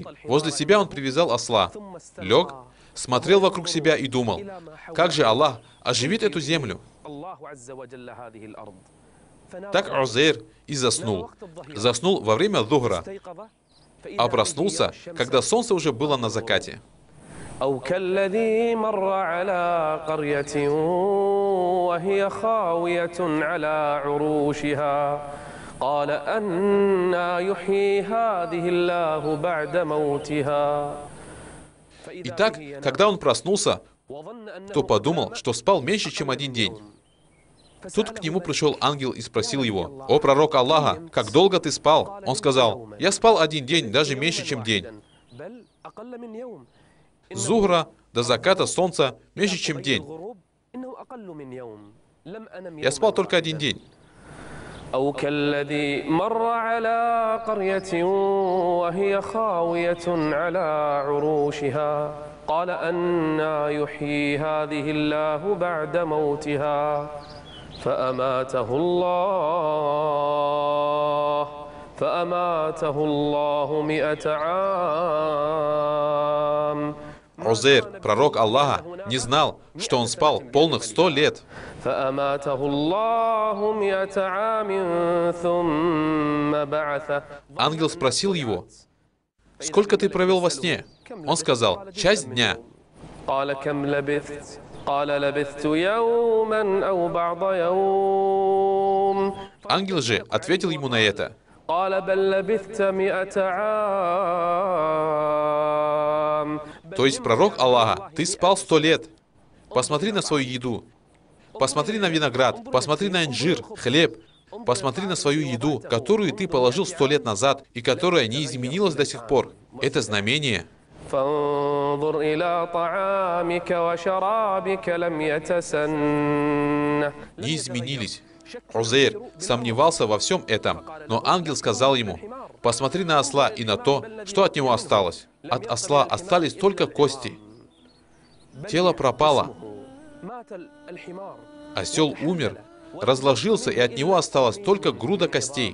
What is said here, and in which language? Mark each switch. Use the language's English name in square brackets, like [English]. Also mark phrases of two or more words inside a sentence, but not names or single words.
[Russian] Возле себя он привязал осла, лег, смотрел вокруг себя и думал: как же Аллах оживит эту землю? Так Узейр и заснул. Заснул во время Зухра, а проснулся, когда солнце уже было на закате. [Arabic] أو كالذي مر على قرية وهي خاوية على عروشها قال أنى يحيي هذه الله بعد موتها. [Russian] Итак, когда он проснулся, то подумал, что спал меньше, чем один день. Тут к нему пришел ангел и спросил его: «О пророк Аллаха, как долго ты спал?» Он сказал: «Я спал один день, даже меньше, чем день». С Зухра до заката солнца меньше, чем день. Я спал только один день. [Arabic] أو كالذي مر على قرية وهي خاوية على عروشها قال أنى يحيي هذه الله بعد موتها فأماته الله 100 عام. [Russian] Узейр, пророк Аллаха, не знал, что он спал полных 100 лет. [Arabic] فأماته الله 100 عام ثم بعثه. [Russian] Ангел спросил его: «Сколько ты провел во сне?» Он сказал: «Часть дня». [Arabic] قال كم لبثت قال لبثت يوما أو بعض يوم. [Russian] Ангел же ответил ему на это: [Arabic] قال بل لبثت 100 عام. [Russian] «То есть, пророк Аллаха, ты спал 100 лет. Посмотри на свою еду, посмотри на виноград, посмотри на инжир, хлеб, посмотри на свою еду, которую ты положил 100 лет назад и которая не изменилась до сих пор. Это знамение». [Arabic] فانظر إلى طعامك وشرابك لم يتسنه. [Russian] Не изменились. Узейр сомневался во всем этом, но ангел сказал ему: «Посмотри на осла и на то, что от него осталось. От осла остались только кости. Тело пропало. Осел умер, разложился, и от него осталась только груда костей».